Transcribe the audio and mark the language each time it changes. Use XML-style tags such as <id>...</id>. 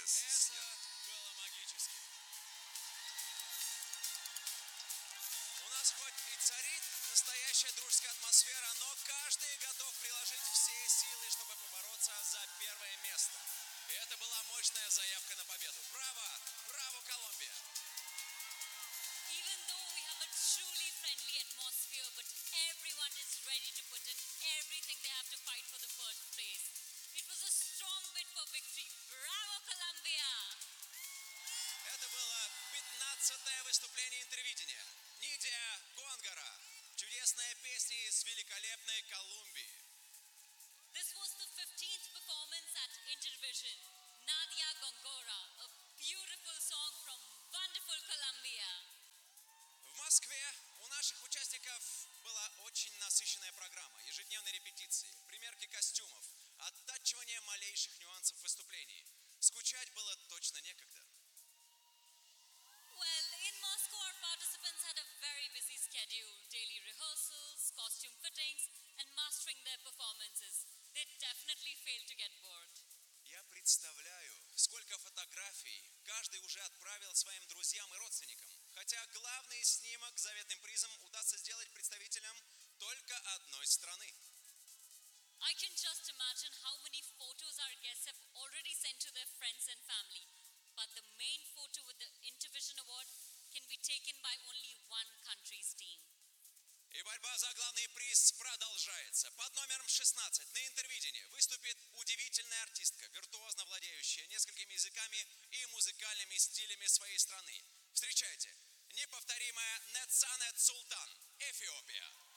<ru>Это было магически. У нас хоть и царит настоящая дружеская атмосфера, но каждый готов приложить все силы, чтобы побороться за первое место. И это была мощная заявка на победу. Браво! Браво, Колумбия!</ru> <en>Even though we have a truly friendly atmosphere, but everyone is ready to put in everything they have to fight for the first place. It was a strong bid for victory.</en> <ru>Браво, Колумбия! Это было 15-е выступление Интервидения. Нидия Гонгара. Чудесная песня из великолепной Колумбии.</ru> <en>This was the 15th performance at Intervision. Nadia Gongora, a beautiful song from wonderful Colombia.</en> <ru>В Москве у наших участников была очень насыщенная программа. Ежедневные репетиции, примерки костюмов, оттачивание малейших нюансов выступлений. Скучать было точно некогда.</ru> <en>Well, in Moscow, our participants had a very busy schedule. Daily rehearsals, costume fittings, and mastering their performances. They definitely failed to get bored.</en> <ru>Я представляю, сколько фотографий каждый уже отправил своим друзьям и родственникам. Хотя главный снимок с заветным призом удастся сделать представителям только одной страны.</ru> <en>I can just imagine how many photos our guests have already sent to their friends and family. But the main photo with the Intervision Award can be taken by only one country's team.</en> <ru>И борьба за главный приз продолжается. Под номером 16 на Интервидении выступит удивительная артистка, виртуозно владеющая несколькими языками и музыкальными стилями своей страны. Встречайте, неповторимая Netsanet Sultan, Эфиопия.</ru>